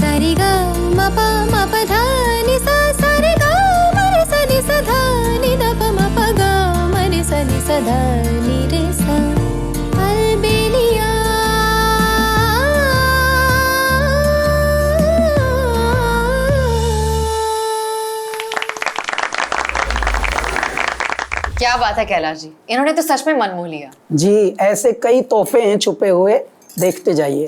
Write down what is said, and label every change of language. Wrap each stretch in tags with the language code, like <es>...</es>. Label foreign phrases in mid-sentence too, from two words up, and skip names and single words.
<hi>रि ग म प ध नि सा सा रे ग म रे सा नि सा ध नि द प म प ग म रे सा नि सा ध नि रे सा अलबेलिया। क्या बात है कैलाश जी, इन्होंने तो सच में मन मोह लिया। जी, ऐसे कई तोहफे हैं छुपे हुए, देखते जाइए।</hi>